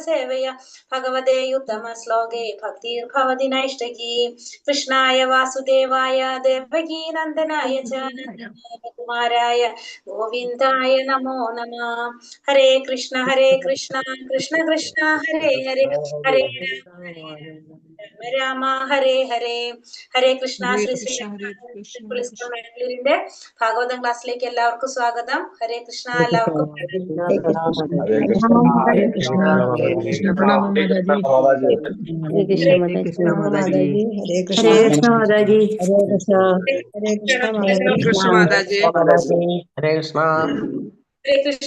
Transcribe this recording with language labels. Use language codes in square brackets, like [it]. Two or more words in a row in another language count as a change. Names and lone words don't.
[sa] सेवया भगवते उत्तम श्लोके भक्तिर् भवति नैष्ठिकी कृष्णाय वासुदेवाय देवकी नन्दनाय चनन्दन कुमाराय गोविन्दाय नमो नमः हरे कृष्ण कृष्ण कृष्ण हरे हरे हरे राम हरे हरे हरे कृष्ण श्री श्री [ml] ഭാഗവതം ക്ലാസ്സിലേക്ക് എല്ലാവർക്കും സ്വാഗതം. ഹരേ കൃഷ്ണ. എല്ലാവർക്കും ഹരേ കൃഷ്ണ.